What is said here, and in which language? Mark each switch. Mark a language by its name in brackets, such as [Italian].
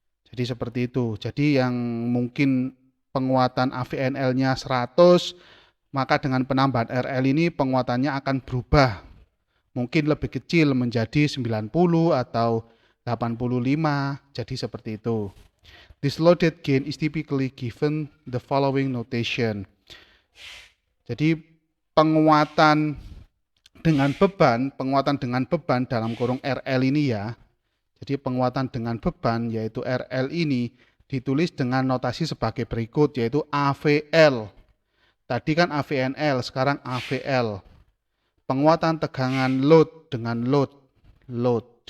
[Indonesian] Jadi seperti itu. Jadi yang mungkin penguatan AVNL-nya 100, maka dengan penambahan RL ini penguatannya akan berubah. Mungkin lebih kecil menjadi 90 atau 85, jadi seperti itu. [English] This loaded gain is typically given the following notation. [Indonesian] Jadi penguatan dengan beban dalam kurung RL ini ya. Jadi penguatan dengan beban yaitu RL ini ditulis dengan notasi sebagai berikut, yaitu AVL. Tadi kan AVNL, sekarang AVL. Penguatan tegangan load dengan load.